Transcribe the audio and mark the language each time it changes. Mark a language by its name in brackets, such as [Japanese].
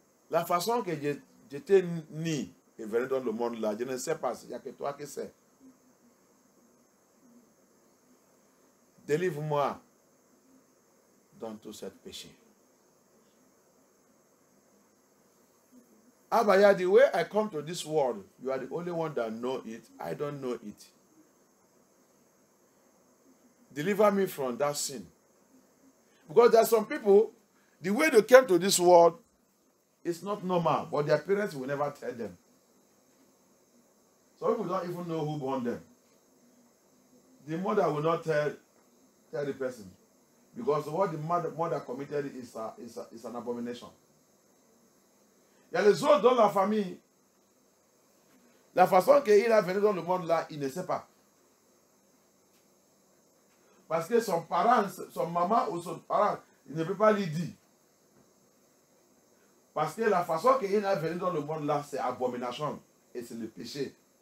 [French] La façon que j'étais né et venu dans le monde là, je ne sais pas, il n'y a que toi qui sais. Délivre-moi dans tout ce péché. [English] Abaya, the way I come to this world, you are the only one that know it. I don't know it. Deliver me from that sin. Because there are some people, the way they came to this world is not normal, but their parents will never tell them. Some people don't even know who born them. The mother will not tell the person. Because what the mother committed is an abomination. [French] Il y a les autres dans la famille. La façon qu'il a venu dans le monde là, il ne sait pas. Parce que son parent, son maman ou son parent, il ne peut pas lui dire. Parce que la façon qu'il a venu dans le monde là, c'est abomination. Et c'est le péché.